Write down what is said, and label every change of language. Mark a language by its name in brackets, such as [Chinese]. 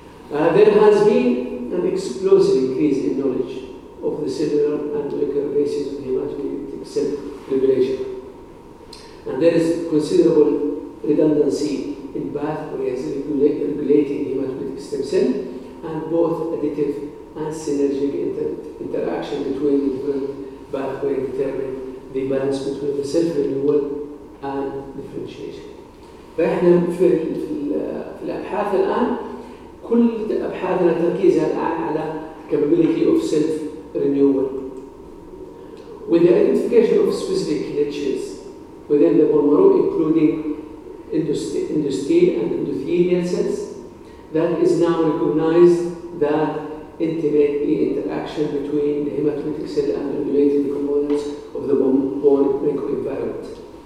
[English] There has been an explosive increase in knowledge of the cellular and molecular basis of hematopoietic cell proliferation, and there is considerable redundancy in pathways regulating hematopoietic stem cell and both additive and synergic interaction between the different pathways determine the balance between the cellular renewal and differentiation. [Arabic] فإحنا في الأبحاث الآن كل أبحاثنا تركيزها الآن على [English] capability of self renewal. with the identification of specific niches within the bone marrow, including endothelial and endothelial cells, that is now recognized that intimate interaction between the hematopoietic cell and the related components of the bone microenvironment.